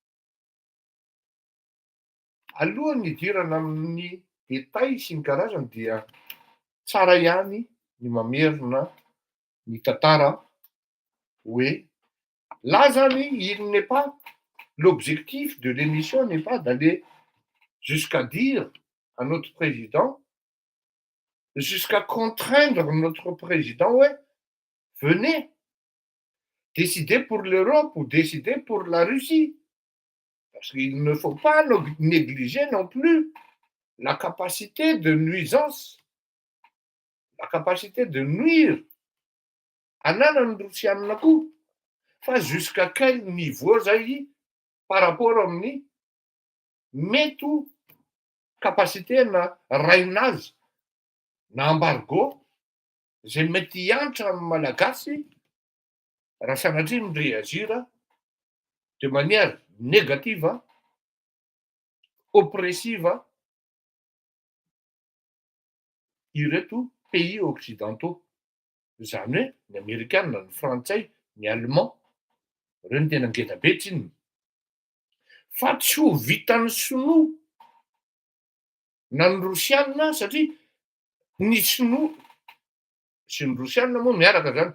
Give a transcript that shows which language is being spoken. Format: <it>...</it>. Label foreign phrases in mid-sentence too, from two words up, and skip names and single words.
<mg>Alohan'ny hidirana amin'ny détail sy ny karazany dia tsara ihany ny mamerina ny tantara hoe là zany</mg> <fr>il n'est pas l'objectif de l'émission n'est pas d'aller jusqu'à dire à notre président, jusqu'à contraindre notre président, ouais, venez décider pour l'Europe ou décider pour la Russie. Parce qu'il ne faut pas négliger non plus la capacité de nuisance, la capacité de nuire.</fr> <mg>Ananany Rusianina koa fa</mg> <fr>jusqu'à quel niveau</fr> <mg>zay</mg> <fr>par rapport</fr> <mg>amin'ny mety capacité na rainazy na embargo zay mety hiantra amin'ny malagasy raha sanatria miréagir</mg> <fr>de manière négative, oppressive</fr> <mg>ireto</mg> <fr>pays occidentaux.</fr> <mg>Zany hoe ny Amerikanina, ny Frantsay, ny Allemand, reo ny tena ngeda be tsinona. Fa tsy ho vitan'ny sinoa na ny Rosianina satria ny sinoa sy ny Rosianina moa miaraka zany.</mg>